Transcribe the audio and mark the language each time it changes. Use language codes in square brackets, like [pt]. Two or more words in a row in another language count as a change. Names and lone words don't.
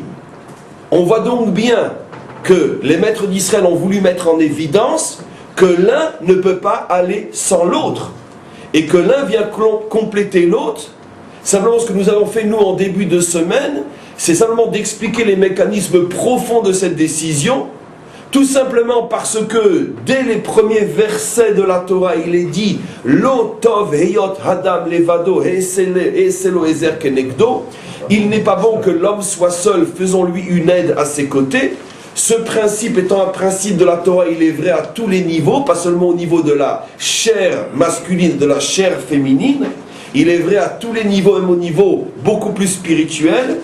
[fr] On voit donc bien que les maîtres d'Israël ont voulu mettre en évidence que l'un ne peut pas aller sans l'autre, et que l'un vient compléter l'autre. Simplement, ce que nous avons fait, nous, en début de semaine, c'est simplement d'expliquer les mécanismes profonds de cette décision, tout simplement parce que, dès les premiers versets de la Torah, il est dit « [he] לא טוב היות האדם לבדו אעשה לו עזר כנגדו [fr] » il n'est pas bon que l'homme soit seul, faisons-lui une aide à ses côtés. Ce principe étant un principe de la Torah, il est vrai à tous les niveaux, pas seulement au niveau de la chair masculine, de la chair féminine, il est vrai à tous les niveaux, même au niveau beaucoup plus spirituel.